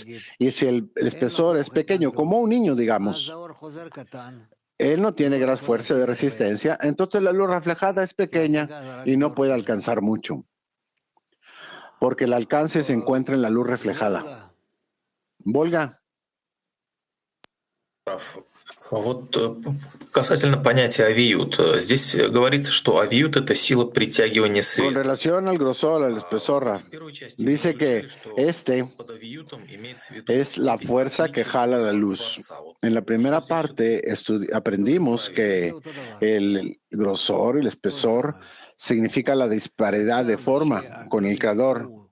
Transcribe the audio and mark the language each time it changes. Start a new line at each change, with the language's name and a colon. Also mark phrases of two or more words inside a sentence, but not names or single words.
Spanish: Y si el espesor es pequeño, como un niño, digamos, él no tiene gran fuerza de resistencia, entonces la luz reflejada es pequeña y no puede alcanzar mucho, porque el alcance se encuentra en la luz reflejada. Volga.
Russian: Вот касательно понятия авиют. Здесь говорится, что авиют — это сила притягивания
Spanish: Con
Russian: света.
Spanish: relación al grosor, al espesor, dice que este es la fuerza que jala la luz. En la primera parte aprendimos que el grosor, el espesor, significa la disparidad de forma con el creador.